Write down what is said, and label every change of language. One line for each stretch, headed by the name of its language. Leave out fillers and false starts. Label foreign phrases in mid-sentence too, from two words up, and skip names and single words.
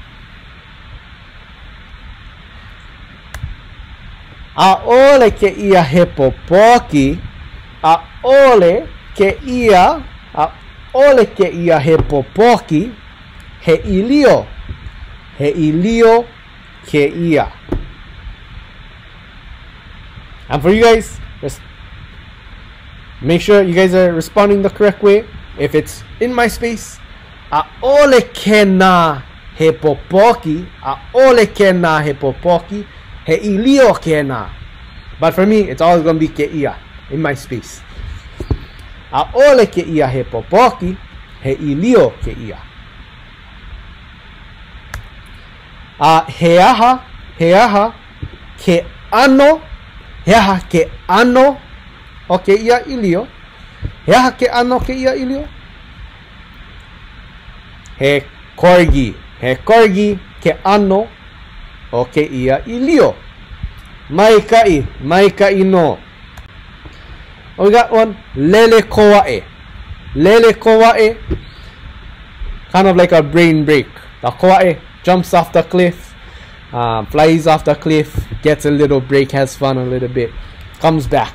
Hawaiian: Aole ke ia he popoki. Aole ke ia. Aole ke ia he popoki. He ilio. He ilio ke ia.
English: And for you guys, just make sure you guys are responding the correct way. If it's in my space,
Hawaiian: aole ke na he popoki. Aole ke na he popoki. He ilio ke na.
English: But for me, it's always going to be
Hawaiian: ke ia
English: in my space.
Hawaiian: Aole ke ia he popoki. He ilio ke ia. He aha ke ano. He aha ke ano o ke ia ilio. He aha ke ano ke ia ilio. He corgi ke ano o ke ia ilio. Maikai no.
English: Oh, we got one.
Hawaiian: Lele koae.
English: Kind of like a brain break. The koae jumps off the cliff, flies off the cliff, gets a little break, has fun a little bit, comes back.